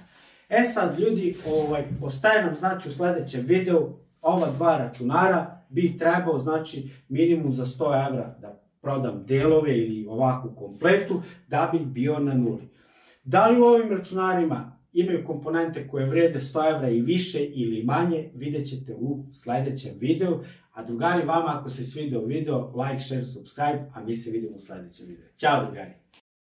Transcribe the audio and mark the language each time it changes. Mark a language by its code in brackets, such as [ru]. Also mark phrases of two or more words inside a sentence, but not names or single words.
[sr] Sad ljudi, ostaje nam znači u sledećem videu, ova 2 računara bi trebao znači minimum za 100 evra da prodam delove ili ovakvu kompletu da bih bio na nuli. Da li u ovim računarima imaju komponente koje vrede 100 evra i više ili manje, vidjet ćete u sledećem videu. A drugari, vama ako se svidio video, [en] like, share, subscribe, [sr] a mi se vidimo u sledećem videu. Ćao drugari!